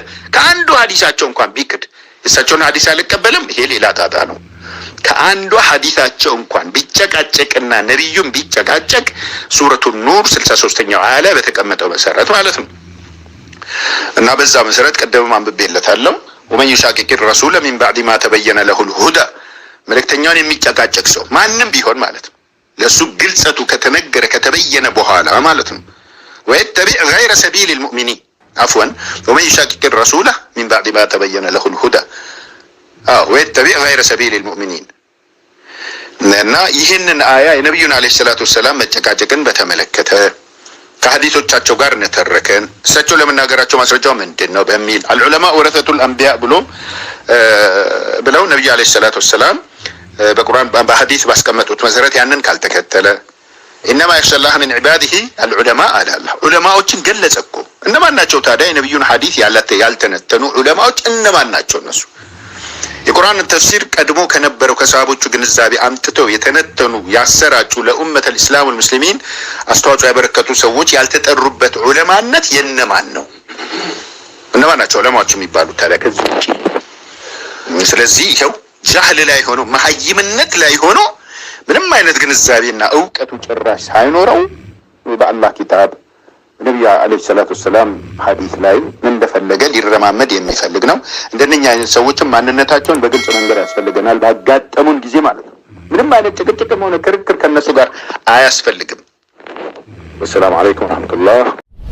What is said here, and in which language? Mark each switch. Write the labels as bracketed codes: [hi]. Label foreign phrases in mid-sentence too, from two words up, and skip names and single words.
[am] ከአንዱ ሐዲሳቸው እንኳን ቢክድ እሳቸውን ሐዲስ አልቀበልም፣ ይሄ ሌላ ጣጣ ነው። ከአንዷ ሐዲታቸው እንኳን ቢጨቃጨቅና ነብዩም ቢጨቃጨቅ ሱረቱ ኑር 63ኛው አያ ላይ በተቀመጠው መሰረት ማለት ነው። እና በዛ መሰረት ቀደም አንብቤለታለሁ። [ar] ومن يشاقق الرسول من بعد ما تبين له الهدى [am] መልእክተኛውን የሚጨቃጨቅ ሰው ማንም ቢሆን ማለት ነው ለሱ ግልጸቱ ከተነገረ ከተበየነ በኋላ ማለት ነው [ar] ويتبع غير سبيل المؤمنين عفوا ومن يشاقق الرسول من بعد ما تبين له الهدى ويتبع غير سبيل المؤمنين [am] እና ይህንን አያ የነብዩን [ar] عليه الصلاة والسلام [am] መጨቃጨቅን በተመለከተ ከሐዲሶቻቸው ጋር ነተረከን እሳቸው ለመናገራቸው ማስረጃው ምንድነው በሚል [ar] العلماء ورثة الانبياء [am] ብለው ነብዩ [ar] عليه الصلاة والسلام [am] በቁርአን በሐዲስ ባስቀመጡት መሰረት ያንን ካልተከተለ [ar] انما يخشى الله من عباده العلماء [am] አለ አላህ ዑለማዎችን ገለጸኮ እነማን ናቸው ታዲያ የነብዩን ሐዲስ ያልተነተኑ ዑለማዎች እነማን ናቸው እነሱ የቁርአን ተፍሲር ቀድሞ ከነበረው ከሰሃቦቹ ግንዛቤ አምጥተው የተነተኑ ያሰራጩ ለኡመተ [ar] الاسلام والمسلمين [am] አስተዋጽኦ ያበረከቱ ሰዎች ያልተጠሩበት ዑለማነት የነማን ነው እነማን ናቸው ዑለማዎች የሚባሉት ታዲያ ከዚህ ስለዚህ ይሄው ጃህል ላይ ሆኖ መሐይምነት ላይ ሆኖ ምንም አይነት ግንዛቤና ዕውቀቱ ጭራሽ ሳይኖረው በአላህ ኪታብ ነብዩ [ar] عليه الصلاة والسلام [am] ሐዲስ ላይ እንደፈለገ ሊረማመድ የሚፈልግ ነው። እንደነኛ አይነት ሰዎችም ማንነታቸውን በግልጽ መንገር ያስፈልገናል ባጋጠሙን ጊዜ ማለት ነው። ምንም አይነት ጭቅጭቅም ሆነ ክርክር ከነሱ ጋር አያስፈልግም። [ar] والسلام عليكم ورحمة الله